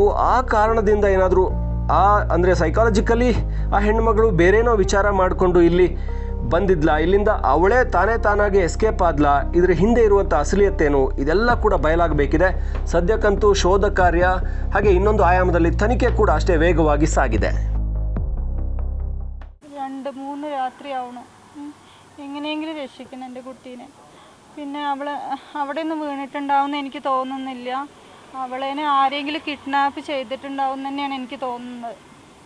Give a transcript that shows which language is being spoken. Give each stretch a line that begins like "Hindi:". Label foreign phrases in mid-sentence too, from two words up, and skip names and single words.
Kannada: ಆ ಕಾರಣದಿಂದ ಏನಾದರೂ ಅಂದರೆ ಸೈಕಾಲಜಿಕಲಿ ಆ ಹೆಣ್ಣುಮಗಳು ಬೇರೇನೋ ವಿಚಾರ ಮಾಡಿಕೊಂಡು ಇಲ್ಲಿ ಬಂದಿದ್ಲಾ, ಇಲ್ಲಿಂದ ಅವಳೇ ತಾನಾಗಿ ಎಸ್ಕೇಪ್ ಆದ್ಲಾ, ಇದರ ಹಿಂದೆ ಇರುವಂಥ ಅಸಲಿಯತ್ತೇನು, ಇದೆಲ್ಲ ಕೂಡ ಬಯಲಾಗಬೇಕಿದೆ. ಸದ್ಯಕ್ಕಂತೂ ಶೋಧ ಕಾರ್ಯ ಹಾಗೆ ಇನ್ನೊಂದು ಆಯಾಮದಲ್ಲಿ ತನಿಖೆ ಕೂಡ ಅಷ್ಟೇ ವೇಗವಾಗಿ സാಗಿದೆ.
Malayalam: 2-3 രാത്രി ആവണം എങ്ങനെയെങ്കിലും രക്ഷിക്കണം എൻ്റെ കുട്ടീനെ. പിന്നെ അവിടെ നിന്ന് വീണിട്ടുണ്ടാവുമെന്ന് എനിക്ക് തോന്നുന്നില്ല. അവളേനെ ആരെങ്കിലും കിഡ്നാപ്പ് ചെയ്തിട്ടുണ്ടാവും തന്നെയാണ് എനിക്ക് തോന്നുന്നത്.